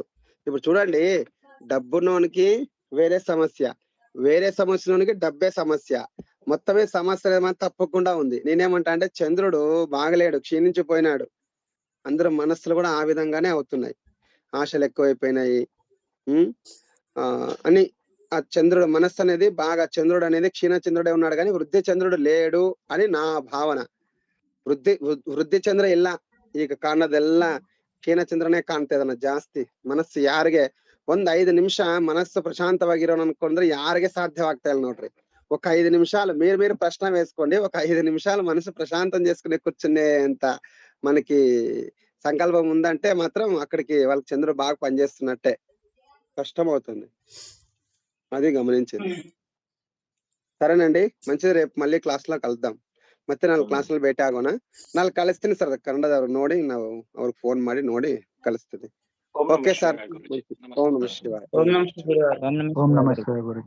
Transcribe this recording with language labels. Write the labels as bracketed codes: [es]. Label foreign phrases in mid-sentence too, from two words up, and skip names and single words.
[te] ఇప్పుడు చూడండి, డబ్బునోనికి వేరే సమస్య, వేరే సమస్యలోనికి డబ్బే సమస్య, మొత్తమే సమస్య ఏమైనా తప్పకుండా ఉంది. నేనేమంటా అంటే చంద్రుడు బాగలేడు, క్షీణించిపోయినాడు. అందరి మనస్సులు కూడా ఆ విధంగానే అవుతున్నాయి. ఆశలు ఎక్కువైపోయినాయి. అని ఆ చంద్రుడు మనస్సు అనేది బాగా, చంద్రుడు అనేది క్షీణ చంద్రుడే ఉన్నాడు కానీ వృద్ధి చంద్రుడు లేడు అని నా ಭಾವನ. [kn] ವೃದ್ಧಿ ಚಂದ್ರ ಇಲ್ಲ, ಈಗ ಕಾಣೋದೆಲ್ಲ ಕ್ಷೀಣ ಚಂದ್ರನೇ ಕಾಣ್ತಾ ಇದನ್ನ ಜಾಸ್ತಿ. ಮನಸ್ಸು ಯಾರಿಗೆ 5 ನಿಮಿಷ ಮನಸ್ಸು ಪ್ರಶಾಂತವಾಗಿರೋಣ ಅನ್ಕೊಂಡ್ರೆ ಯಾರಿಗೆ సాధ్యವಾಗ್ತಾ ಇಲ್ಲ ನೋಡ್ರಿ. [te] ఒక 5 నిమిషాలు మీరు ప్రశ్న వేసుకోండి, ఒక 5 నిమిషాలు మనసు ప్రశాంతం చేసుకునే కూర్చునే అంత మనకి సంకల్పం ఉందంటే మాత్రం అక్కడికి వాళ్ళకి చంద్రుడు బాగా పనిచేస్తున్నట్టే. కష్టం అవుతుంది, అది గమనించింది. సరేనండి, మంచిది. రేపు మళ్ళీ ಕ್ಲಾಸ್ లో ಕಲ್ತಾಂ. [kn] ಮತ್ತೆ 4 ಕ್ಲಾಸ್ನಲ್ಲಿ ಭೇಟಿ ಆಗೋಣ. 4 ಕಳಿಸ್ತೀನಿ ಸರ್, ಕನ್ನಡದವ್ರು ನೋಡಿ ನಾವು ಅವ್ರಿಗೆ ಫೋನ್ ಮಾಡಿ ನೋಡಿ ಕಳಿಸ್ತೀನಿ. [en] okay sir. [sa] ಓಂ ನಮಃ ಶಿವಾಯ. ಓಂ ನಮಃ ಶಿವಾಯ. ಓಂ ನಮಃ ಶಿವಾಯ ಗುರುಜಿ.